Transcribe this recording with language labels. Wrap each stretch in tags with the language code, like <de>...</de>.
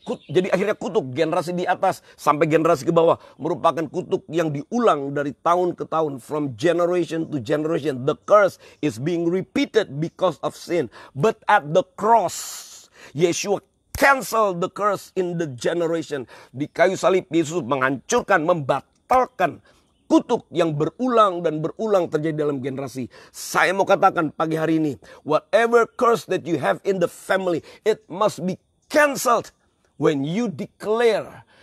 <id>Jadi akhirnya kutuk generasi di atas sampai generasi ke bawah merupakan kutuk yang diulang dari tahun ke tahun.</id> <en>From generation to generation, the curse is being repeated because of sin. But at the cross, Yeshua cancel the curse in the generation.</en> <id>Di kayu salib Yesus menghancurkan, membatalkan kutuk yang berulang dan berulang terjadi dalam generasi.</id> <en>Saya mau katakan pagi hari ini, whatever curse that you have in the family, it must be cancelled when you declare.</en>